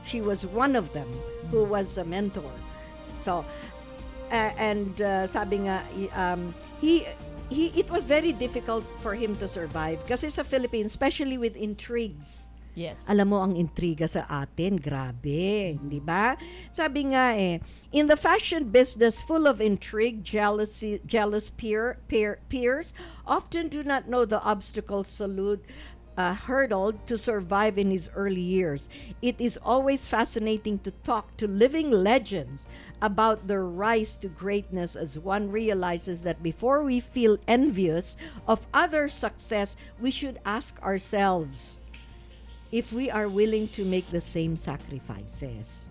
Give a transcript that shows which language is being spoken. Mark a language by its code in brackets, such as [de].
[en] she was one of them who was a mentor. So [tl] sabi nga, [en] it was very difficult for him to survive [tl] kasi sa Philippines, [en] especially with intrigues. Yes. [tl] Alam mo ang intriga sa atin, grabe, di ba? Sabi nga [en] in the fashion business full of intrigue, jealous peers often do not know the obstacles Salud hurdled to survive in his early years. It is always fascinating to talk to living legends about their rise to greatness, as one realizes that before we feel envious of others' success, we should ask ourselves if we are willing to make the same sacrifices.